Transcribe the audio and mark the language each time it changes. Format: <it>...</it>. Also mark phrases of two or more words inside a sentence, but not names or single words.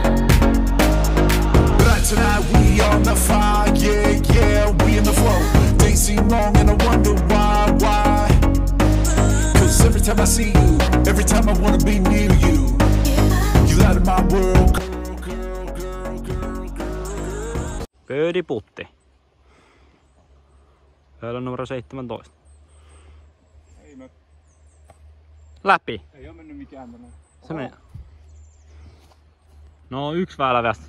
<en>Right tonight we on the fire, yeah, yeah, we in the flow. Days seem long and I wonder why? Cause every time I see you, every time I wanna be near you, you light up my world.</en> <fi>Pöydiputti. Väylä numero 17. Ei me. Läpi. Ei oo mennyt mikään tänään. Se meni. No yksi väylä vielä.</fi>